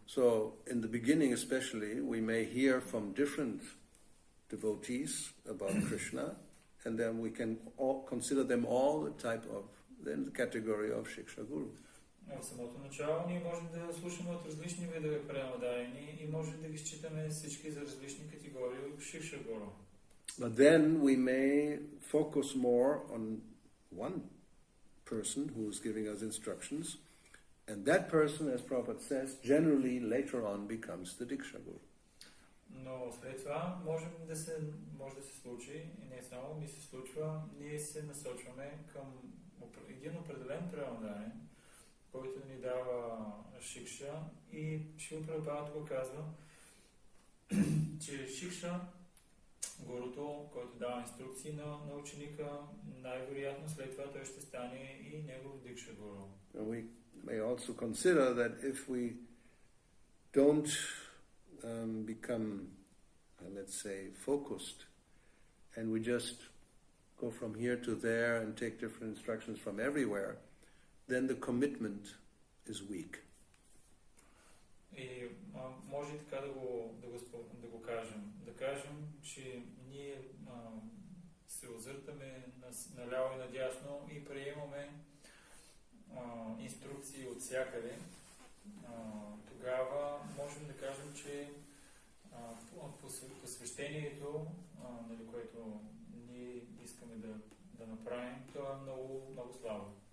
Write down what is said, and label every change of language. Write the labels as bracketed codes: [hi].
[en] So, in the beginning especially, we may hear from different devotees about Krishna, and then we can consider them all the category of shiksha guru. [bg] В самото начало ние можем да слушаме от различни видове предаени и можем да ги считаме всички за различни категории от шикша гуру. [en] But then we may focus more on one person who is giving us instructions, and that person, as Prabhupada says, generally later on becomes the Diksha Guru. [bg] Но след това може да се случи, и не само ми се случва, ние се насочваме към един определен преамодарен, който ни дава шикша, и Шрила Прабхупада го казва, че шикша, гурото, който дава инструкции на ученика, най-вероятно след това той ще стане и негов дикша-гуру. [en] We may also consider that if we don't become, let's say, focused, and we just go from here to there and take different instructions from everywhere, then the commitment is weak. [bg] И може така да го кажем. Да кажем, че ние се озъртаме наляво и надясно и приемаме инструкции от всякъде. Тогава можем да кажем, че посвещението, което ние искаме да направим, то е много, много слабо.